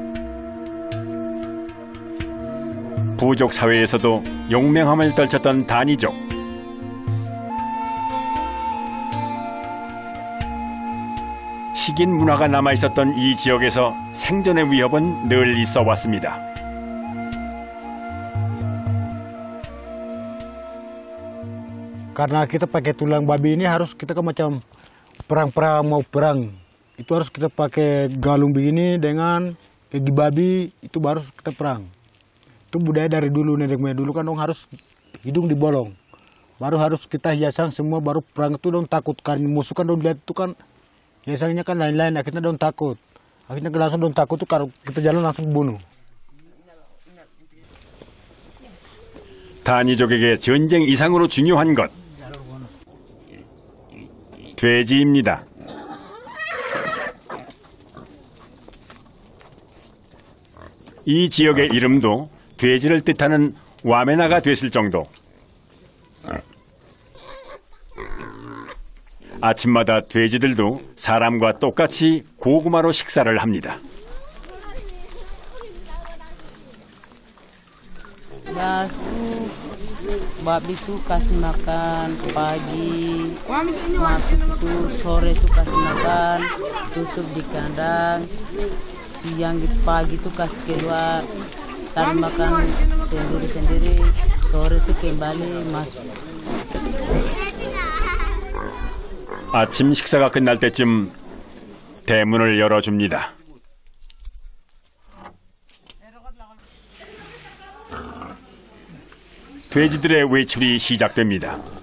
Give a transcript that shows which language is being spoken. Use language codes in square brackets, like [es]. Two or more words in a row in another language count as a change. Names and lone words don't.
[ko] 부족 사회에서도 용맹함을 떨쳤던 다니족. 식인 문화가 남아있었던 이 지역에서 생존의 위협은 늘 있어 왔습니다. [pmy] Karena kita pakai tulang babi ini harus kita kan macam perang-perang mau perang. Itu harus kita pakai galung begini dengan gigi babi, itu baru kita perang. Itu budaya dari dulu, nenek moyang dulu kan dong harus hidung dibolong. Baru harus kita hiasan semua, baru perang itu dong takut. Karena musuh kan dong lihat itu kan hiasannya kan lain-lain, akhirnya dong takut. Akhirnya langsung dong takut tuh kalau kita jalan langsung bunuh. [ko] 다니족에게 전쟁 이상으로 중요한 것. 돼지입니다. 이 지역의 이름도 돼지를 뜻하는 와메나가 됐을 정도. 아침마다 돼지들도 사람과 똑같이 고구마로 식사를 합니다. [pmy] Babi itu kasih makan pagi, masuk itu sore itu kasih makan, tutup di kandang, siang gitu pagi itu kasih keluar, taruh makan sendiri-sendiri, sore itu kembali masuk. [ko] 아침 식사가 끝날 때쯤 대문을 열어줍니다. 돼지들의 외출이 시작됩니다.